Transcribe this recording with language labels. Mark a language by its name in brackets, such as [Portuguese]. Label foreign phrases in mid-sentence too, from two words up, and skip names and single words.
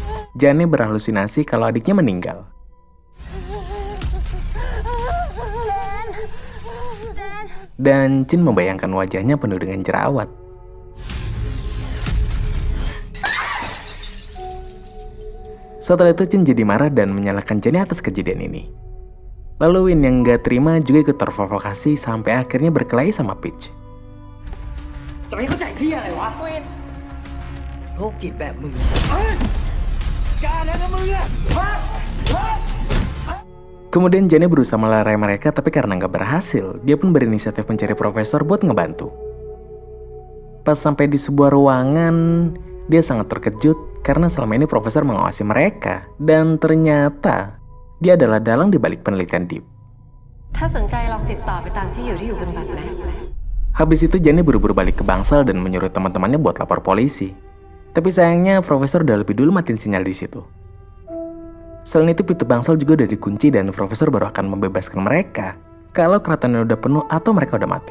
[Indonesian] Jane berhalusinasi kalau adiknya meninggal. Dan Jin membayangkan wajahnya penuh dengan jerawat. Setelah itu Jin jadi marah dan menyalahkan Jane atas kejadian ini. Lalu Win yang gak terima juga ikut terprovokasi sampai akhirnya berkelahi sama Peach. [Cantonese] 做咩好仔啲啊？你話 Win [Thai] โรคจิตแบบมึงกล้าแล้วนะมึงอะ [Indonesian] Kemudian Jane berusaha melerai mereka, tapi karena nggak berhasil, dia pun berinisiatif mencari profesor buat ngebantu. Pas sampai di sebuah ruangan, dia sangat terkejut karena selama ini profesor mengawasi mereka, dan ternyata dia adalah dalang di balik penelitian Deep. [Thai] ถ้าสนใจลองติดต่อไปตามที่อยู่บนบัตรไหม [Indonesian] Habis itu Jane buru-buru balik ke bangsal dan menyuruh teman-temannya buat lapor polisi. Tapi sayangnya profesor udah lebih dulu matiin sinyal di situ. Selain itu pintu bangsal juga udah dikunci dan profesor baru akan membebaskan mereka kalau keratonnya udah penuh atau mereka udah mati.